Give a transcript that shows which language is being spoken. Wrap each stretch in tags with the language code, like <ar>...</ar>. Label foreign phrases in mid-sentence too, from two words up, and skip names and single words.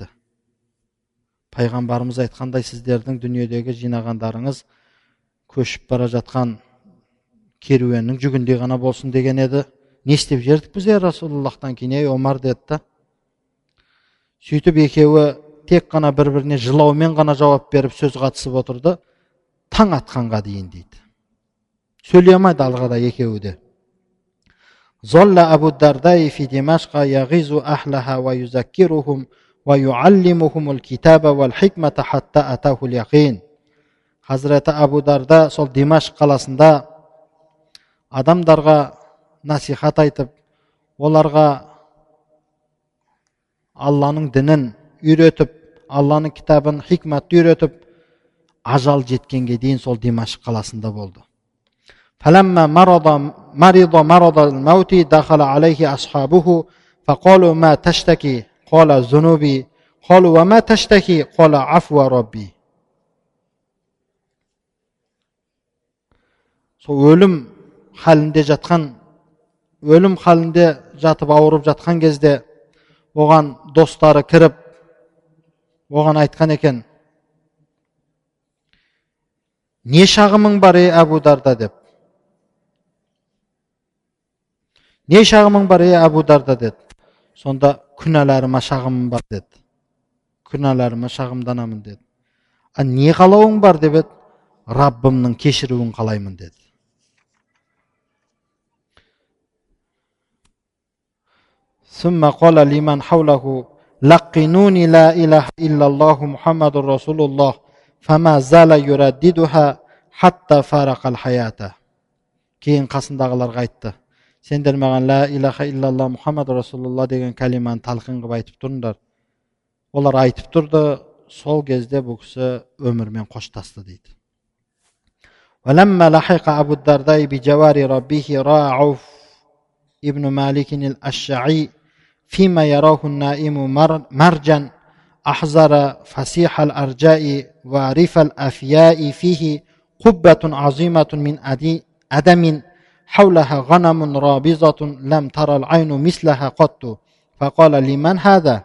<kk>Пайғамбарымыз айтқандай сіздердің дүниедегі жинағандарыңыз көшіп бара жатқан керуеннің жүгіндей ғана болсын деген еді. Не істеп жердік біз Расулуллахтан кейін, ей Омар деді. Сөйтіп екеуі тек қана бір-біріне жылаумен ғана жауап беріп сөз қатысып отырды. Таң атқанға дейін дейді. Сөйлей алмайды алғада екеуі де.</kk> <ar>ظل أبو الدرداء في دمشق يعظ أهلها ويذكرهم ويعلمهم الكتاب والحكمة حتى أتاه اليقين.</ar> <kk>Хазреті Абу Дарда сол Димашқ қаласында адамдарға насихат айтып, оларға Алланың дінін үйретіп, Алланың кітабын, хикматты үйретіп, ажал жеткенге дейін сол Димашқ қаласында болды.</kk> <ar>فلما مرض الموت دخل عليه أصحابه فقالوا ما تشتكي قال ذنوبي قالوا وما تشتكي قال عفو ربي.</ar> <kk>Өлім халінде жатып ауырып жатқан кезде оған достары кіріп оған айтқан екен, не шағымың бар ей Абу Дарда деп. Не шағымың бар ей Абу Дарда деді. Сонда күнәларыма шағымым бар деді. Күнәларыма шағымданамын деді. Не қалауың бар деп еді. Раббымның кешіруін қалаймын деді.</kk> <ar>ثم قال لمن حوله لقنوني لا إله إلا الله محمد رسول الله فما زال يرددها حتى فارق الحياة.</ar> <kk>Кейін қасындағыларға айтты. Сендер маған</kk> <ar>لا إله إلا الله محمد رسول الله</ar> <kk>деген калиманы талқин қылып айтып тұрыңдар. Олар айтып тұрды, сол кезде бұл кісі өмірмен қоштасты дейді.</kk> <ar>ولما لحق أبو الدرداء بجوار ربه رأى عوف ابن مالك الأشعري فيما يراه النائم مرجا أحزر فسيح الأرجاء ورف الأفياء فيه قبة عظيمة من أدم حولها غنم رابضة لم ترى العين مثلها قط فقال لمن هذا؟</ar>